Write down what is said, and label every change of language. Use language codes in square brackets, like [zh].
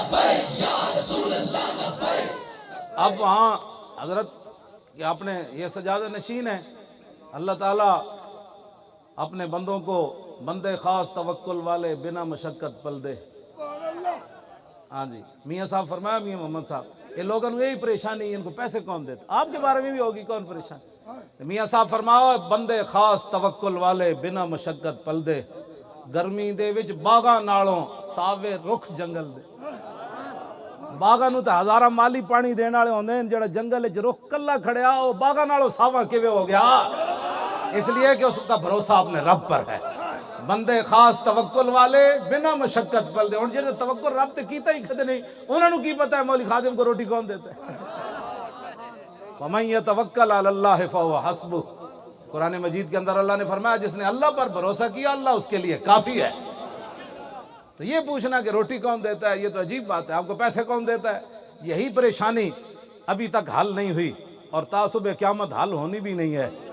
[ur] اب وہاں حضرت کہ اپنے یہ سجادہ نشین ہے, اللہ تعالیٰ اپنے بندوں کو [pa] بندے خاص توکل والے بنا مشقت پل دے. [ur] ہاں جی, میاں صاحب فرمایا, میاں محمد صاحب, یہ لوگوں نے یہی پریشانی, ان کو پیسے کون دیتے, آپ کے بارے میں بھی ہوگی کون پریشان. [pa] میاں صاحب فرمایا بندے خاص توکل والے بنا مشقت پل دے, گرمی دے وچ باغاں نالوں ساوے رخ جنگل دے. باغاں نو تے ہزاراں مالی پانی دین والے ہوندے ہیں, جڑا جنگل وچ رخ کلا کھڑیا او باغاں نالوں ساواں کیویں ہو گیا, [ur] اس لیے کہ اس کا بھروسہ اپنے رب پر ہے. [pa] بندے خاص توکل والے بنا مشقت پل دے. ہن جے توکل رب تے کیتا ہی کدے نہیں, انہاں نو کی پتہ ہے مولوی خادم کو روٹی کون دیتا ہے. [ar] وَمَن يَتَوَكَّلْ عَلَى اللَّهِ فَهُوَ حَسْبُهُ, [ur] قرآن مجید کے اندر اللہ نے فرمایا جس نے اللہ پر بھروسہ کیا اللہ اس کے لیے کافی ہے. تو یہ پوچھنا کہ روٹی کون دیتا ہے یہ تو عجیب بات ہے, آپ کو پیسے کون دیتا ہے, یہی پریشانی ابھی تک حل نہیں ہوئی اور تعصب قیامت حل ہونی بھی نہیں ہے.